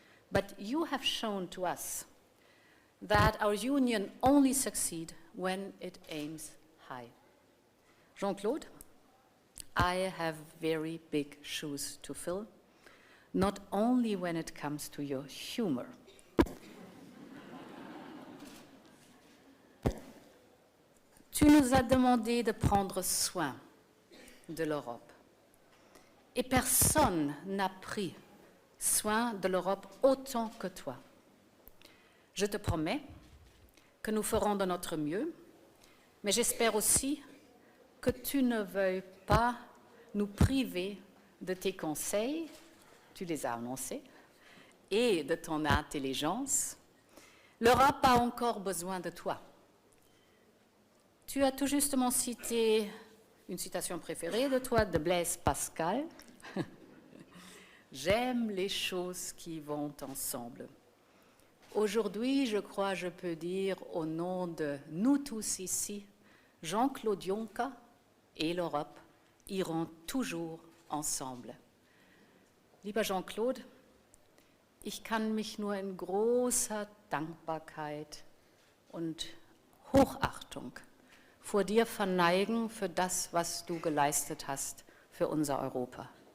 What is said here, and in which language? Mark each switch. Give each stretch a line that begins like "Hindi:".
English: But you have shown to us that our union only succeeds when it aims high. Jean-Claude, I have very big shoes to fill, not only when it comes to your humor.
French: Tu nous as demandé de prendre soin de l'Europe. Et personne n'a pris soin de l'Europe autant que toi. Je te promets que nous ferons de notre mieux, mais j'espère aussi que tu ne veuilles pas nous priver de tes conseils, tu les as annoncés, et de ton intelligence. L'Europe a encore besoin de toi. Tu as tout justement cité une citation préférée de toi, de Blaise Pascal. J'aime les choses qui vont ensemble. Aujourd'hui, je crois, je peux dire au nom de nous tous ici, Jean-Claude Juncker et l'Europe iront toujours ensemble.
German: Lieber Jean-Claude, ich kann mich nur in großer Dankbarkeit und Hochachtung vor dir verneigen für das, was du geleistet hast für unser Europa.